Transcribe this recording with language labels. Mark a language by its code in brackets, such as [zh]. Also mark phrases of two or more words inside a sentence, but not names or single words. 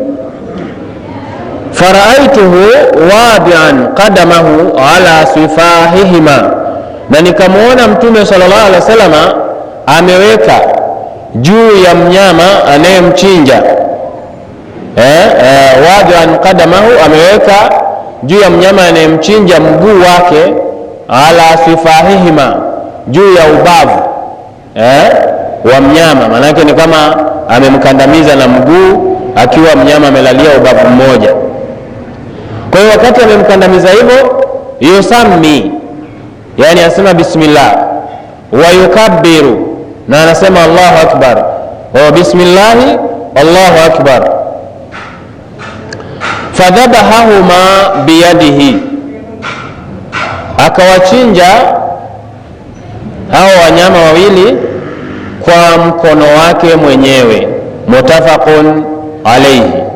[ar] فرأيته واضعا قدمه على صفاحهما, [sw] na nikamuona Mtume [ar] صلى الله عليه وسلم [sw] ameweka juu ya mnyama anayemchinja, [ar] واضعا قدمه, [sw] ameweka juu ya mnyama anayemchinja mguu wake, [ar] على صفاحهما, [sw] juu ya ubavu wa mnyama. Maana yake ni kama amemkandamiza na mguu, akiwa mnyama amelalia ubavu mmoja. Kwa hiyo wakati amemkandamiza hivyo, yusammi, yani asema bismillah, [ar] ويكبر, [sw] na anasema [ar] الله أكبر, وبسم الله الله أكبر. فذبحهما بيده, [sw] akawachinja hao wanyama wawili kwa mkono wake mwenyewe. [ar] متفق عليه.